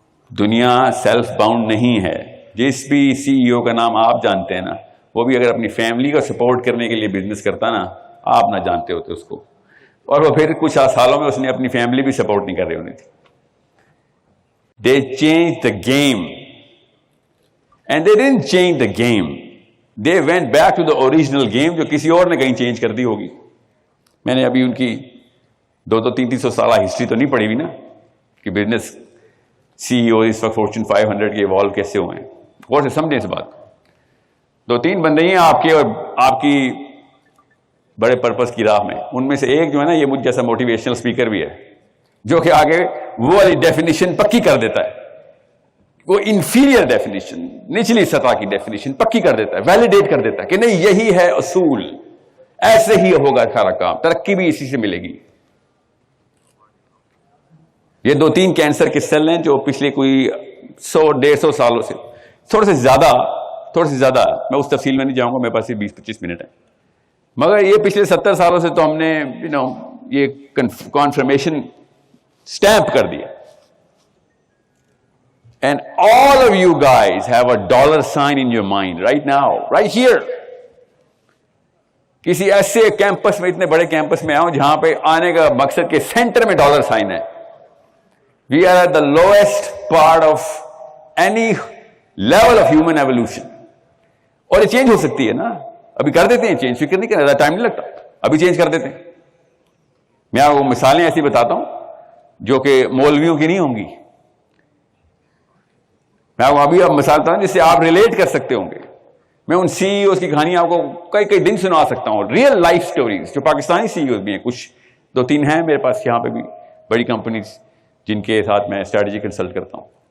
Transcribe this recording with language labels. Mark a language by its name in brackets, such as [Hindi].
[Urdu] دنیا self bound نہیں ہے. جس بھی CEO کا نام آپ جانتے ہیں نا, وہ بھی اگر اپنی فیملی کو سپورٹ کرنے کے لیے بزنس کرتا نا, آپ نہ جانتے ہوتے اس کو, اور وہ پھر کچھ سالوں میں اس نے اپنی فیملی بھی سپورٹ نہیں کر رہی ہونی تھی. [English] They changed the game. And they didn't change the game. They went back to the original game [Urdu] جو کسی اور نے کہیں چینج کر دی ہوگی. میں نے ابھی ان کی 200-300 سالہ ہسٹری تو نہیں پڑھی ہوئی نا کہ بزنس CEO اس وقت فارچون 500 کے ایوالو کیسے ہوئے ہیں. غور سے سمجھیں اس بات. 2-3 بندے ہیں آپ کے اور آپ کی بڑے پرپس کی راہ میں, ان میں سے ایک جو ہے نا یہ مجھ جیسا موٹیویشنل اسپیکر بھی ہے, جو کہ آگے وہ والی ڈیفینیشن پکی کر دیتا ہے, وہ انفیریئر ڈیفینیشن, نچلی سطح کی ڈیفینیشن پکی کر دیتا ہے, ویلیڈیٹ کر دیتا ہے کہ نہیں یہی ہے اصول, ایسے ہی ہوگا سارا کام, ترقی بھی اسی سے ملے گی. یہ 2-3 کینسر کے سیل ہیں جو پچھلے کوئی 100-150 سالوں سے, تھوڑے سے زیادہ, میں اس تفصیل میں نہیں جاؤں گا, میرے پاس 20-25 منٹ ہے, مگر یہ پچھلے 70 سالوں سے تو ہم نے یہ کانفرمیشن stamp کر دیا. [English] And all of you guys have a dollar sign in your mind right now, right here. [Urdu] کسی ایسے کیمپس میں, اتنے بڑے کیمپس میں آؤں جہاں پہ آنے کا مقصد کے سینٹر میں ڈالر سائن ہے. [English] We are at the lowest part of any level of human evolution. [Urdu] اور یہ چینج ہو سکتی ہے نا, ابھی کر دیتے ہیں چینج, فکر نہیں کرنا, ٹائم نہیں لگتا, ابھی چینج کر دیتے ہیں. میں آپ کو مثالیں ایسی بتاتا ہوں جو کہ مولویوں کی نہیں ہوں گی. میں آپ کو ابھی مثال بتاتا ہوں جس سے آپ ریلیٹ کر سکتے ہوں گے. میں ان CEOs کی کہانی آپ کو کئی دن سنا سکتا ہوں, ریئل لائف سٹوریز, جو پاکستانی CEOs بھی ہیں, کچھ 2-3 ہیں میرے پاس یہاں پہ بھی, بڑی کمپنیز جن کے ساتھ میں اسٹریٹجی کنسلٹ کرتا ہوں.